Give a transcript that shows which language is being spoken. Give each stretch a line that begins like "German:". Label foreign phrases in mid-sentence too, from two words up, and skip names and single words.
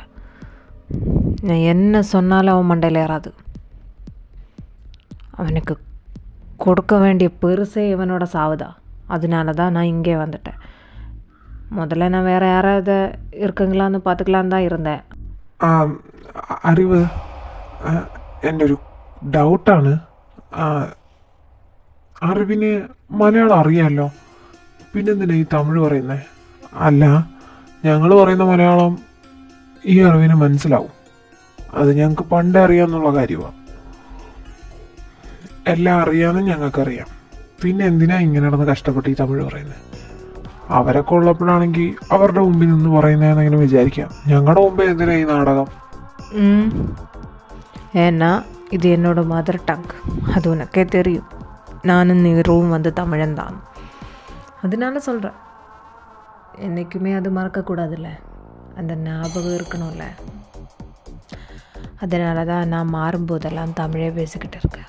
Tamil: நான் என்ன சொன்னாலும் அவன் மண்டையில் ஏறாது. அவனுக்கு கொடுக்க வேண்டிய பெருசே இவனோட சாவுதான். அதனால தான் நான் இங்கே வந்துட்டேன். முதல்ல நான் வேறு யாராவது இருக்குங்களான்னு பார்த்துக்கலான்னு தான் இருந்தேன்.
Malayalam: അറിവ്, എൻ്റെ ഒരു ഡൗട്ടാണ്. അറിവിന് മലയാളം അറിയാമല്ലോ. പിന്നെന്തിനാ ഈ തമിഴ് പറയുന്നേ? അല്ല, ഞങ്ങൾ പറയുന്ന മലയാളം ഈ അറിവിന് മനസ്സിലാവും. അത് ഞങ്ങൾക്ക് പണ്ടേ അറിയാമെന്നുള്ള കാര്യമാണ്. എല്ലാം അറിയാമെന്ന് ഞങ്ങൾക്കറിയാം. പിന്നെ എന്തിനാ ഇങ്ങനെ നടന്ന് കഷ്ടപ്പെട്ട് ഈ തമിഴ് പറയുന്നത്? അവരൊക്കെ ഉള്ളപ്പോഴാണെങ്കിൽ അവരുടെ മുമ്പിൽ നിന്ന് പറയുന്നതെന്നെങ്കിലും വിചാരിക്കാം. ഞങ്ങളുടെ മുമ്പേ എന്തിനാ ഈ നാടകം?
Tamil: ஏன்னா இது என்னோட
English: mother tongue,
Tamil: அது உனக்கே தெரியும். நானும் நீரும் வந்து தமிழன்தான், அதனால சொல்கிறேன். என்றைக்குமே அது மறக்கக்கூடாதுல்ல, அந்த ஞாபகம் இருக்கணும்ல. அதனால தான் நான் மாறும்போதெல்லாம் தமிழே பேசிக்கிட்டு இருக்கேன்.